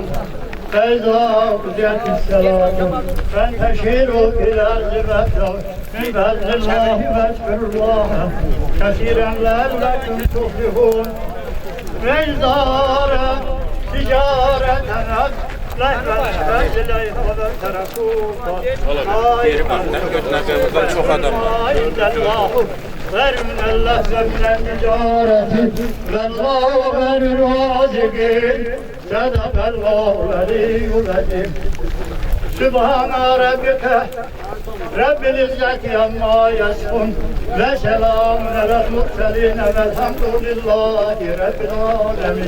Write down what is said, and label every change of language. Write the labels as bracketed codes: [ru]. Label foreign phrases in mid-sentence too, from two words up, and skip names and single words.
[ar] فإذا قضيت الصلاة فانتشروا في الأرض وابتغوا من فضل الله واذكروا الله كثيرا لعلكم تفلحون. وإذا رأوا تجارة [tr] Burada çok adam var. [ar] وَرْمِنَ اللّٰهِ وَمِنَ التِّجَارَةِ وَاللّٰهُ خَيْرُ الرَّازِقِينَ. صَدَقَ اللّٰهُ الْعَلِيُّ الْعَظِيمُ. سُبْحَانَ رَبِّكَ رَبِّ الْعِزَّةِ عَمَّا يَصِفُونَ وَسَلَامٌ عَلَى الْمُرْسَلِينَ وَالْحَمْدُ لِلّٰهِ رَبِّ الْعَالَمِينَ.